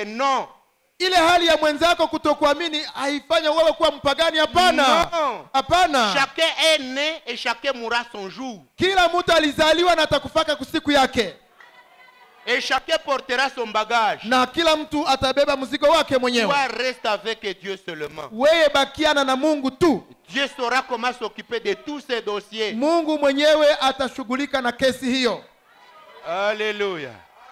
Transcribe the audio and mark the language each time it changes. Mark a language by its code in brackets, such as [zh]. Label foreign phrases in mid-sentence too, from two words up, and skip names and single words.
[fr] Non. [sw] Ile hali ya mwenzako kutokuamini haifanya wewe kuwa mpagani. Hapana, [fr] Non. [sw] hapana. [fr] Chacun est né et chacun mourra son jour. [sw] Kila mtu alizaliwa na atakufaka kusiku yake, [fr] Et chacun portera son bagage. [sw] na kila mtu atabeba mzigo wake mwenyewe. [fr] Toi reste avec Dieu seulement. [sw] Wewe bakiana na Mungu tu. [fr] Dieu saura comment s'occuper de tous ces dossiers. [sw] Mungu mwenyewe atashughulika na kesi hiyo. [fr] Alléluia.